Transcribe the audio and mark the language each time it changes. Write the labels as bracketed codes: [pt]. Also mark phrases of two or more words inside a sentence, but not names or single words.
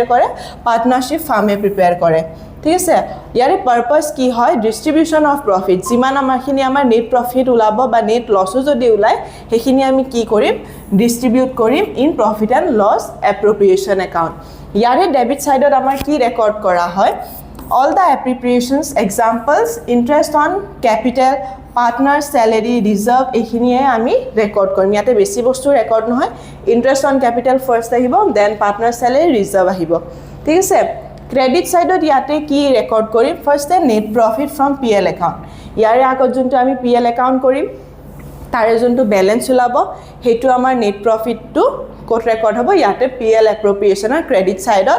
[as] কৰে [en] partnership firm [as] প্ৰিপেয়াৰ কৰে ঠিক আছে ইয়াৰে পাৰপাস কি হয় [en] distribution of profit [as] যিমান আমাৰখিনি আমাৰ [en] net profit [as] ওলাব বা [en] net loss [as] যদি ওলাই সেইখিনি আমি কি কৰিম ডিস্ট্ৰিবিউট কৰিম [en] in profit and loss appropriation account [as] ইয়াৰে [en] debit side [as] আমাৰ কি ৰেকৰ্ড কৰা হয় [en] all the appropriations examples interest on capital partner salary reserve [as] এইখিনিয়ে আমি ৰেকৰ্ড কৰিম ইয়াতে বেছি বস্তু ৰেকৰ্ড নহয় [en] interest on capital first [as] আহিব [en] then partner salary reserve [as] আহিব ঠিক আছে [en] credit side [as] ইয়াতে কি ৰেকৰ্ড কৰিম [en] first net profit from PL account [as] ইয়াৰে আগত যোনটো আমি [en] PL account [as] কৰিম তাৰে যোনটো ব্যালেন্স ওলাব হেতু আমাৰ [en] net profit [as] কোট ৰেকৰ্ড হ'ব ইয়াতে [en] PL appropriation [as] আৰু [en] credit side